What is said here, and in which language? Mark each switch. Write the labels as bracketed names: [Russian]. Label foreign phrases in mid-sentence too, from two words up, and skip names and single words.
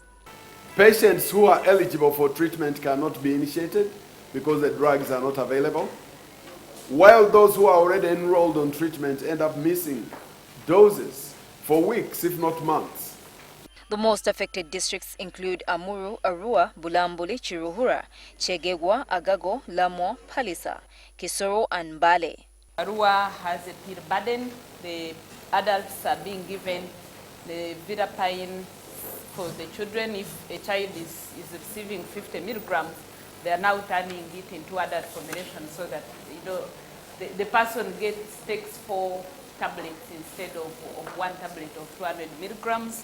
[English] Patients who are eligible for treatment cannot be initiated because the drugs are not available, while those who are already enrolled on treatment end up missing doses for weeks, if not months. The most affected districts include Amuru, Arua, Bulambuli, Chiruhura, Chegegwa, Agago, Lamwa, Palisa, Kisoro and Mbale. Arua has a peer burden. The adults are being given the Vidapine for the children. If a child is receiving 50 milligrams, they are now turning it into adult formulation so that the person takes 4 tablets instead of 1 tablet of 200 milligrams.